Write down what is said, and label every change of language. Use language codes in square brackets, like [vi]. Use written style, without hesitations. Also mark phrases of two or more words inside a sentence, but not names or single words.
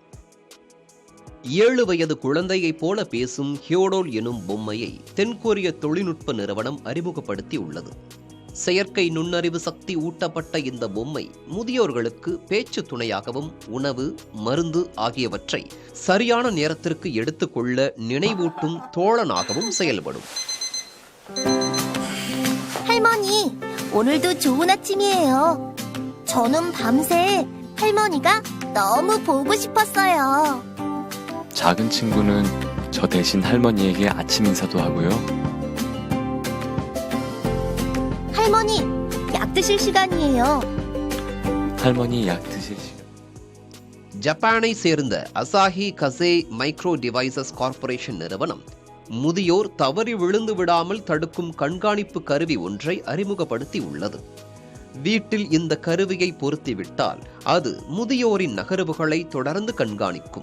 [ta] 7 வயது குழந்தையைப் போல பேசும் ஹியோடோல் எனும் பொம்மையை தென்கொரிய தொழில்நுட்ப நிறுவனம் அறிமுகப்படுத்தி உள்ளது. செயற்கை நுண்ணறிவு சக்தி ஊட்டப்பட்ட இந்த பொம்மை முதியோர்களுக்கு பேச்சு துணையாகவும் உணவு, மருந்து ஆகியவற்றை சரியான நேரத்திற்கு எடுத்துக்கொள்ள நினைவூட்டும் தோழனாகவும் செயல்படும். [ko] 할머니, 오늘도 좋은 아침이에요. 저는 밤새 할머니가 너무 보고 싶었어요. 작은 친구는 저 대신 할머니에게 아침 인사도 하고요. 할머니, 약 드실 시간이에요. 할머니 약 드실 시간. [ta] ஜப்பானை சேர்ந்த அசாஹி கசே மைக்ரோ டிவைசஸ் கார்ப்பரேஷன் நிறுவனம் முதியோர் தவறி விழுந்து விடாமல் தடுக்கும் கண்காணிப்பு கருவி ஒன்றை அறிமுகப்படுத்தி உள்ளது. வீட்டில் இந்த கருவியை பொருத்திவிட்டால் அது முதியோரின் நகர்வுகளை தொடர்ந்து கண்காணிக்கும்.